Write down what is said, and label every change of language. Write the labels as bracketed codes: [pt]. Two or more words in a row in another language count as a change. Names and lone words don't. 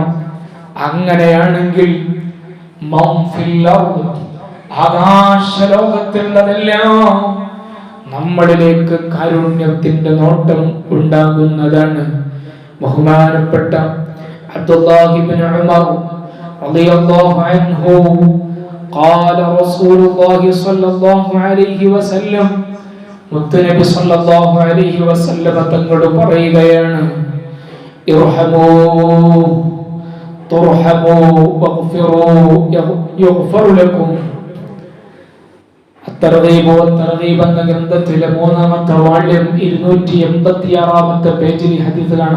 [ml] അങ്ങനെയാണെങ്കിൽ [ar] من في الأرض, [ml] ആകാശലോകത്തുള്ളതെല്ലാം നമ്മളിലേക്ക് കാരുണ്യത്തിന്റെ നോട്ടം ഉണ്ടാകുന്നതാണ്. [ar] ബഹുമാനപ്പെട്ട അബ്ദുല്ലാഹി ഇബ്നു ഉമർ رضي الله عنه قال رسول الله صلى الله عليه وسلم, [ml] മുത്തുനബി [ar] صلى الله عليه وسلم [ml] തങ്ങൾ പറയുകയാണ്, [ar] ارحموا ترحموا واغفروا يغفر لكم. [ml] അത്തർഗീബ് വത്തർഗീബ് എന്ന ഗ്രന്ഥത്തിലെ 3ാമത്തെ വാള്യം 286ാമത്തെ പേജിൽ ഹദീസ് കാണാം.